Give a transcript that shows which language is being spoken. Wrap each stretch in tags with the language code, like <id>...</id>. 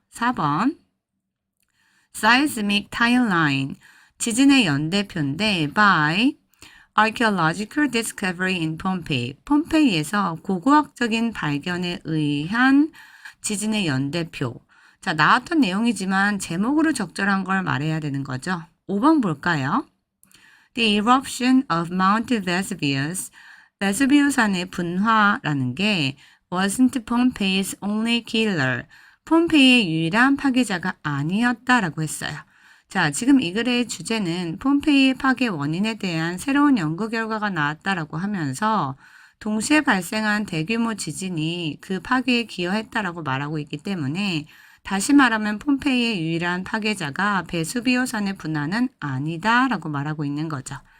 <ko>4번</ko> <en>Seismic timeline,</en> <ko>지진의 연대표인데</ko> <en>by archaeological discovery in Pompeii,</en> <ko>폼페이에서 고고학적인 발견에 의한 지진의 연대표. 자, 나왔던 내용이지만 제목으로 적절한 걸 말해야 되는 거죠. 5번 볼까요?</ko> <en>The eruption of Mount Vesuvius,</en> <ko>베수비우산의 분화라는 게</ko> <en>wasn't Pompeii's only killer,</en> <ko>폼페이의 유일한 파괴자가 아니었다라고 했어요. 자, 지금 이 글의 주제는 폼페이 파괴 원인에 대한 새로운 연구 결과가 나왔다라고 하면서 동시에 발생한 대규모 지진이 그 파괴에 기여했다라고 말하고 있기 때문에 다시 말하면 폼페이의 유일한 파괴자가 베수비오산의 분화는 아니다라고 말하고 있는 거죠.</ko>